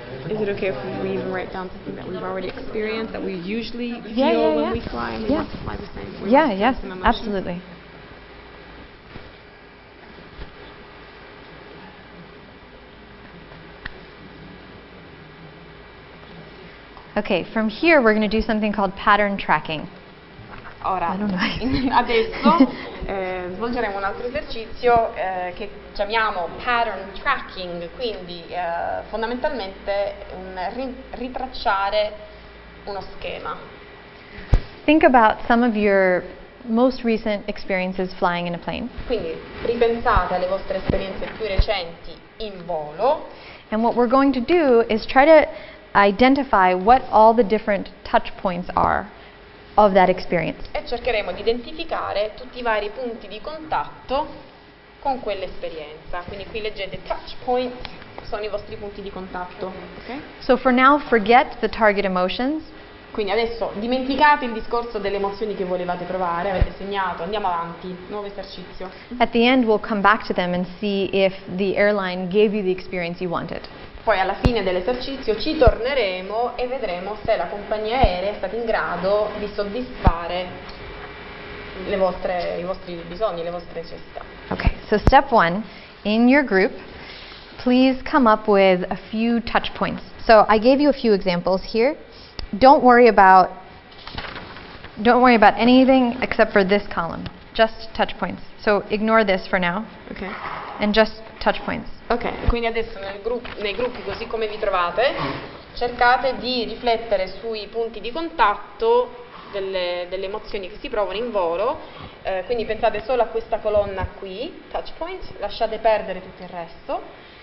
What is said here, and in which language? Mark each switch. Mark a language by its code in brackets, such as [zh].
[en] Is it okay if we even write down something that we've already experienced, that we usually feel when we fly, and we want to fly the same? Yes, absolutely. Okay, from here we're going to do something called pattern tracking. [it] Ora, [en] I don't know. [it] adesso svolgeremo un altro esercizio che chiamiamo pattern tracking, quindi fondamentalmente un ritracciare uno schema. [en] Think about some of your most recent experiences flying in a plane. [it] Quindi ripensate alle vostre esperienze più recenti in volo. [en] And what we're going to do is try to identify what all the different touch points are of that experience. [it] E cercheremo di identificare tutti i vari punti di contatto con quell'esperienza. Quindi qui leggete touch point, sono i vostri punti di contatto. [en] Okay? So for now, forget the target emotions. [it] Quindi adesso dimenticate il discorso delle emozioni che volevate provare, avete segnato, andiamo avanti, nuovo esercizio. [en] At the end, we'll come back to them and see if the airline gave you the experience you wanted. [it] Poi alla fine dell'esercizio ci torneremo e vedremo se la compagnia aerea è stata in grado di soddisfare i vostri bisogni, le vostre necessità. [en] Okay, so step 1, in your group, please come up with a few touch points. So I gave you a few examples here. Don't worry about anything except for this column, just touch points. So ignore this for now. Okay. And just touch points. [it] Ok, quindi adesso nei gruppi, così come vi trovate, cercate di riflettere sui punti di contatto delle emozioni che si provano in volo, quindi pensate solo a questa colonna qui, touch points, lasciate perdere tutto il resto.